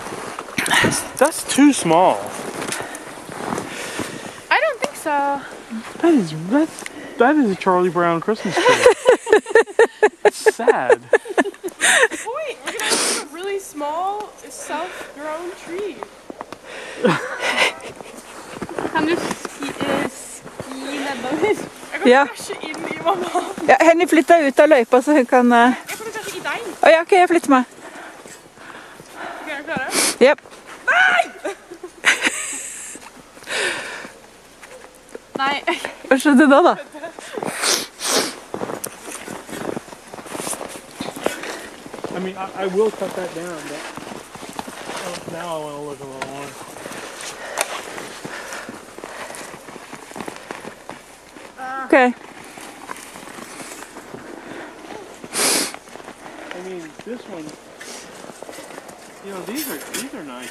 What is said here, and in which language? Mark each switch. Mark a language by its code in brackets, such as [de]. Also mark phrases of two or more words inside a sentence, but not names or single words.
[en] That's too small. I don't think so. That is a Charlie Brown Christmas tree. That's sad. Wait, we're gonna have a really small, self-grown tree. [no] Kan du ski nedover? Jeg kan Ja. krasje inn i mamma. Ja, Henny flytter ut av løypa, så hun kan... Jeg kan krasje i deg. Ja, ok, jeg flytter meg. Ok, er du klare? Yep. Nei! Nei. Hva skjedde da, da? [en] I mean, I will cut that down, but now I want to look a little more. Okay. I mean, this one, you know, these are nice.